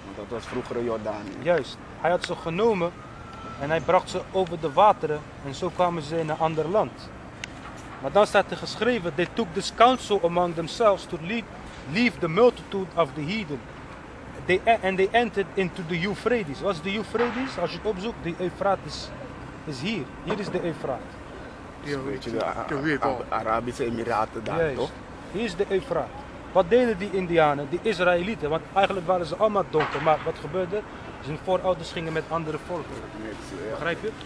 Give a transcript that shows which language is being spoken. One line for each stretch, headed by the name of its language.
Dutch: Dat was vroeger Jordanië. juist, hij had ze genomen en hij bracht ze over de wateren en zo kwamen ze in een ander land. Maar dan staat er geschreven,
English: they took this counsel among themselves to leave the multitude of the heathen. And they entered into the Euphrates.
Dutch: Wat is de Euphrates? Als je het opzoekt, de Eufraat is hier. Hier is de Eufraat. Weet je, de river. Arabische Emiraten daar, Juist. toch? Hier is de Eufraat. Wat deden die Indianen, die Israëlieten? Want eigenlijk waren ze allemaal donker. Maar wat gebeurde? Zijn voorouders gingen met andere volken. Begrijp je?